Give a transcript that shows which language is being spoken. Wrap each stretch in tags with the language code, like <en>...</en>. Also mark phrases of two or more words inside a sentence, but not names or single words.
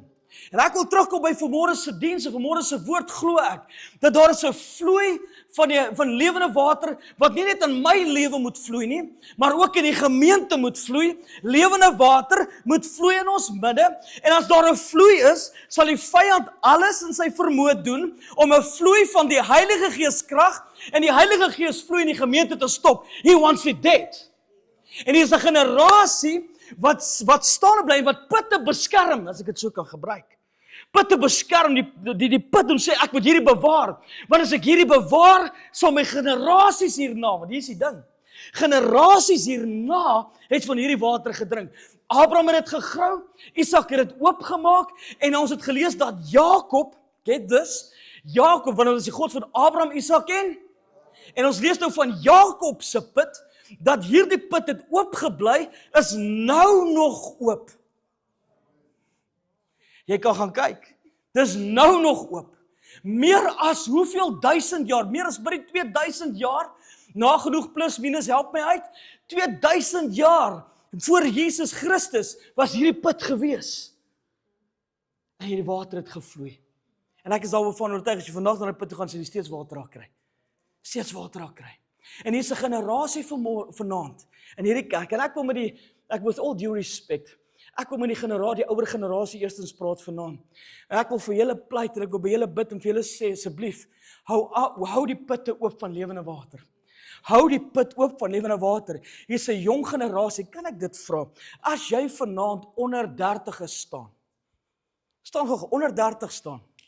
<af>En ek wil terugkom by vanmôre se diens en vanmôre se woord, glo ek, dat daar is 'n vloei van lewende water, wat nie net in my lewe moet vloei nie, maar ook in die gemeente moet vloei. Lewende water moet vloei in ons midde, en as daar 'n vloei is, sal die vyand alles in sy vermoë doen, om 'n vloei van die Heilige Gees krag, en die Heilige Gees vloei in die gemeente te stop.</af> <en>He wants it dead.</en> <af>En hier is 'n generasie, wat staan bly, wat putte beskerm, as ek dit so kan gebruik. Putte beskerm, die put en sê, ek moet hierdie bewaar, want as ek hierdie bewaar, sal my generasies hierna, want hier is die ding, generasies hierna, het van hierdie water gedrink. Abraham het dit gegrou, Isak het dit oopgemaak, en ons het gelees dat Jakob,</af> <en>get this,</en> <af>Jakob, want dit is die God van Abraham, Isak en ons lees nou van Jakob se put, dat hierdie put het oopgebly, is nou nog oop. Jy kan gaan kyk, dis nou nog oop. Meer as hoeveel 1000 jaar, meer as by die 2000 jaar, nagenoeg plus minus, help my uit, 2000 jaar, voor Jesus Christus, was hierdie put gewees. En hierdie water het gevloei. En ek is daarvan oortuig, as jy vandag na die put toe gaan, sal jy steeds water raak kry. Steeds water raak kry. En hier's 'n generasie vanaand in hierdie kerk, en ek</af> <en>with all due respect,</en> <af>ek wil met die ouer generasie eerstens praat vanaand. En ek wil vir julle pleit, en ek wil by julle bid en vir julle sê, asseblief, hou die putte oop van lewende water. Hou die put oop van lewende water. Hier's 'n jong generasie, kan ek dit vra? As jy vanaand onder 30 is staan gou onder 30 staan.</af>